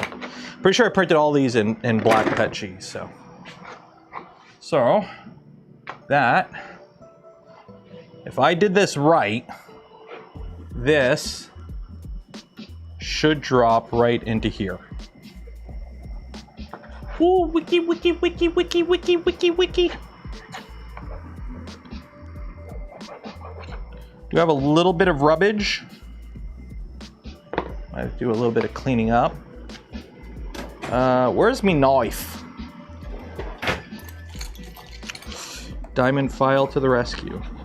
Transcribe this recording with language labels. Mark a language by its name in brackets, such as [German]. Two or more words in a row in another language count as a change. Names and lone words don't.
[English] Pretty sure I printed all these in black pet cheese. So that, if I did this right, this should drop right into here. Ooh, wiki, wiki, wiki, wiki, wiki, wiki, wiki. We have a little bit of rubbish. I do a little bit of cleaning up. Where's me knife? Diamond file to the rescue.